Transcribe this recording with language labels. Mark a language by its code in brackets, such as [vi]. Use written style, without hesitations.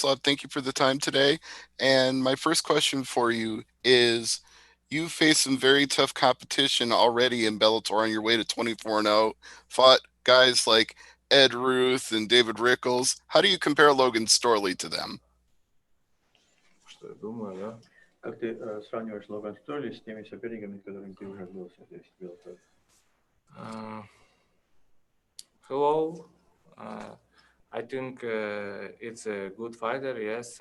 [en] Thank you for the time today. And my first question for you is, you faced some very tough competition already in Bellator on your way to 24-0, fought guys like Ed Ruth and David Rickles. How do you compare Logan Storley to them? [ru] Что я думаю, да? Как ты сравниваешь Логан Стойли с теми соперниками, с которыми ты уже бился здесь, в Белаторе? [en] Uh, Hello. Uh, I think it's a good fighter. Yes.